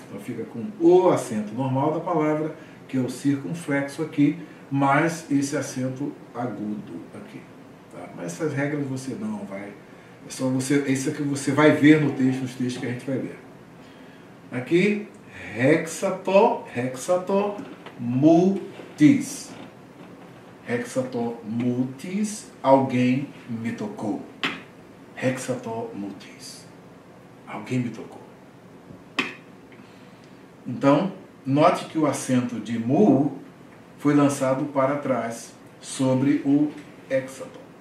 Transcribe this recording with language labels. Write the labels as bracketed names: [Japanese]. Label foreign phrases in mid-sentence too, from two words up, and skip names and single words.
[Portuguese] Então fica com o acento normal da palavra, que é o circunflexo aqui, mais esse acento agudo aqui. Tá? Mas essas regras você não vai... É só você, isso é que você vai ver no texto, nos textos que a gente vai ler. Aqui, [Greek] ἥψατό μου τις. ἥψατό μου τις, [Portuguese] alguém me tocou. [Greek] ἥψατό μου τις. [Portuguese] Alguém me tocou. Então, note que o acento de mu foi lançado para trás sobre o hexaton.